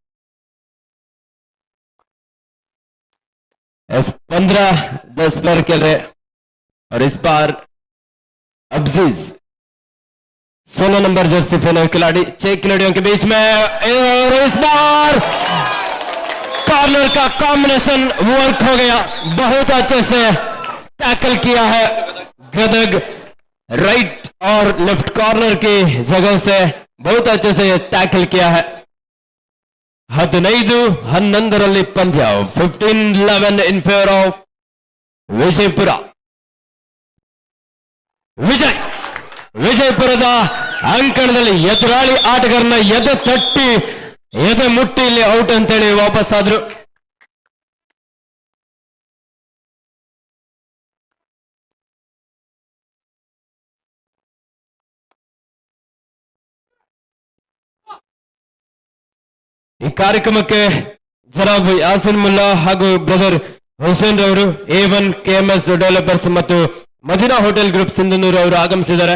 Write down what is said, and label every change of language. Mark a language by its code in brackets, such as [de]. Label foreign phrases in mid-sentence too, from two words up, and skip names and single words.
[hi] 15-10 पर खेल रहे और इस बार अब्जीज 16 नंबर जर्सी पहने खिलाड़ी 6 खिलाड़ियों के बीच में और इस बार कॉर्नर का [en] combination work [hi] हो गया, बहुत अच्छे से टैकल किया है गदग। राइट और लेफ्ट कॉर्नर की जगह से बहुत अच्छे से टैकल किया है। [en] 15-11 पंद्य 15-11 in favour of ವಿಜಯಪುರ. [kn] ವಿಜಯಪುರದ ಅಂಕಣದಲ್ಲಿ ಎದುರಾಳಿ ಆಟಗಾರನ ಎದೆ ತಟ್ಟಿ ಎದೆ ಮುಟ್ಟಿ ಇಲ್ಲಿ ಔಟ್ ಅಂತೇಳಿ ವಾಪಸ್ ಆದ್ರು. ಈ ಕಾರ್ಯಕ್ರಮಕ್ಕೆ ಜನಾಬ್ ಯಾಸಿನ್ ಮುಲ್ಲಾ ಹಾಗೂ ಬ್ರದರ್ ಹುಸೇನ್ ರವರು A1 KMS ಡೆವಲಪರ್ಸ್ ಮತ್ತು ಮದಿನಾ ಹೋಟೆಲ್ ಗ್ರೂಪ್ ಸಿಂಧನೂರು ಅವರು ಆಗಮಿಸಿದ್ದಾರೆ.